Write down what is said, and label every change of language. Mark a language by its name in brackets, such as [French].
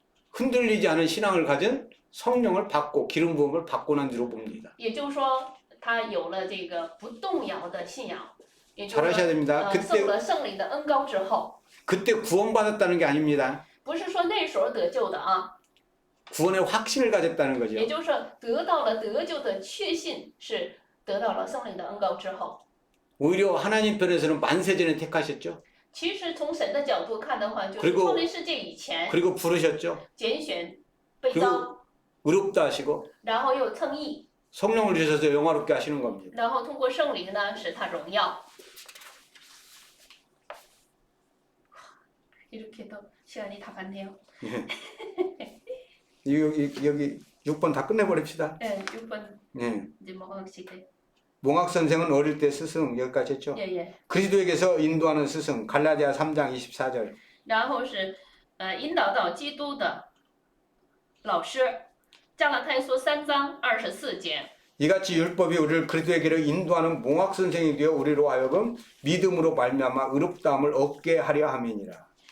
[Korean] 흔들리지 않은 신앙을 가진 성령을 받고 기름 부음을 받고 난 뒤로 봅니다. [Chinese] 也就是说，他有了这个不动摇的信仰，也就是 [Korean] 잘하셔야 됩니다. [Chinese] 受了圣灵的恩膏之后， [Korean] 그때 구원받았다는 게 아닙니다. [Chinese] 不是说那时候得救的啊， [Korean] 구원의 확신을 가졌다는 거죠. [Chinese] 也就是说得到了得救的确信是得到了圣灵的恩膏之后。 [Korean] 오히려 하나님 편에서는 만세전에 택하셨죠. [Chinese] 其实从神的角度看的话，就是 [Korean] 그리고 [Chinese] 创立世界以前 [Korean] 그리고 부르셨죠. [Chinese] 拣选、被 [Korean] 그리고 [Chinese] 召， [Korean] 의롭다 하시고 [Chinese] 然后又称义， [Korean] 성령을 주셔서 영화롭게 하시는 겁니다. [Chinese] 然后通过圣灵呢使他荣耀。 [Korean] 이렇게 또 시간이 다 갔네요. 여기 6번 다 끝내버립시다. 네, 6번 네. 이제 먹읍시다. 몽학 선생은 어릴 때 스승 여기까지 했죠. 예, 예. 그리스도에게서 인도하는 스승 갈라디아 3장 24절. [Chinese] 然后是引导到基督的老师，加拉太书3章24节。 [Korean] 이같이 율법이 우리를 그리스도에게로 인도하는 몽학 선생이 되어 우리로 하여금 믿음으로 말미암아 의롭다함을 얻게 하려 함이니라.